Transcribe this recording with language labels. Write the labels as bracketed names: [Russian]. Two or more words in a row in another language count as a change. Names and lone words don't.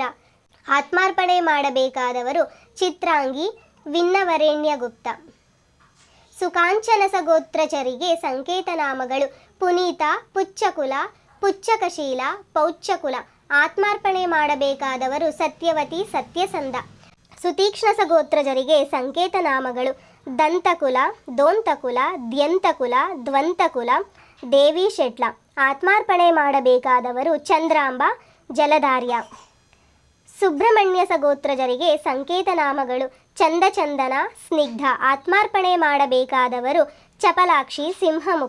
[Kannada] ಆತ್ಮಾರ್ಪಣೆ ಮಾಡಬೇಕಾದವರು ಚಿತ್ರಾಂಗಿ, ವಿನ್ನವರೇಣ್ಯಗುಪ್ತ. ಸುಕಾಂಚನಸ ಗೋತ್ರಚರಿಗೆ ಸಂಕೇತ ನಾಮಗಳು: ಪುನೀತ, ಪುಚ್ಚಕುಲ, ಪುಚ್ಚಕಶೀಲ, ಪೌಚ್ಚಕುಲ. ಆತ್ಮಾರ್ಪಣೆ ಮಾಡಬೇಕಾದವರು ಸತ್ಯವತಿ, ಸತ್ಯಸಂಧ. ಸುತೀಕ್ಷ್ಣಸ ಗೋತ್ರಜರಿಗೆ ಸಂಕೇತ ನಾಮಗಳು: ದಂತಕುಲ, ದೋಂತಕುಲ, ದ್ಯಂತಕುಲ, ದ್ವಂತಕುಲ, ದೇವಿ ಶೆಟ್ಲ. ಆತ್ಮಾರ್ಪಣೆ ಮಾಡಬೇಕಾದವರು ಚಂದ್ರಾಂಬ, ಜಲಧಾರ್ಯ. ಸುಬ್ರಹ್ಮಣ್ಯಸ ಗೋತ್ರಜರಿಗೆ ಸಂಕೇತ ನಾಮಗಳು: ಚಂದಚಂದನ, ಸ್ನಿಗ್ಧ. ಆತ್ಮಾರ್ಪಣೆ ಮಾಡಬೇಕಾದವರು ಚಪಲಾಕ್ಷಿ, ಸಿಂಹಮುಖ.